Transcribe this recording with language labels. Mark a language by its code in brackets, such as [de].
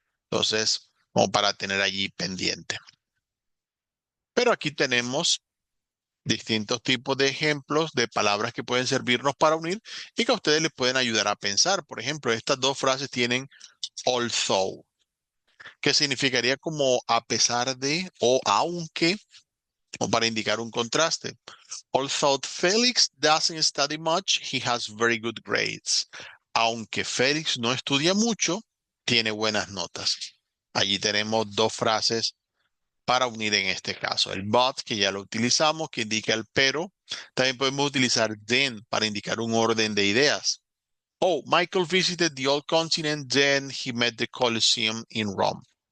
[es] Entonces, como para tener allí pendiente. Pero aquí tenemos distintos tipos de ejemplos de palabras que pueden servirnos para unir y que a ustedes les pueden ayudar a pensar. Por ejemplo, estas dos frases tienen although, que significaría como a pesar de o aunque, o para indicar un contraste. [en] Although Felix doesn't study much, he has very good grades. [es] Aunque Félix no estudia mucho, tiene buenas notas. Allí tenemos dos frases para unir en este caso. El but, que ya lo utilizamos, que indica el pero. También podemos utilizar then para indicar un orden de ideas. [en] Oh, Michael visited the old continent, then he met the Colosseum in Rome.